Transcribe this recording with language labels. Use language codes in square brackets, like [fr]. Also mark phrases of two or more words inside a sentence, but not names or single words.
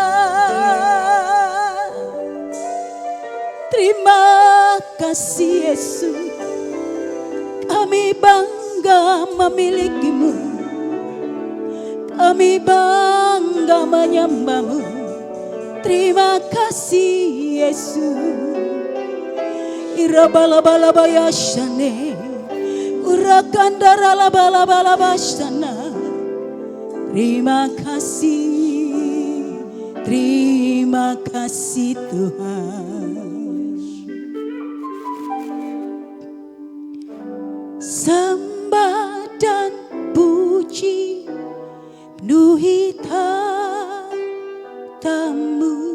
[id] Terima kasih Yesus, kami bangga memiliki-Mu, kami bangga menyembah-Mu. Terima kasih Yesus. Ira bala bala bayashane, urakandara la bala bala bashana. Terima kasih Tuhan. Sembah dan puji penuhi tamu.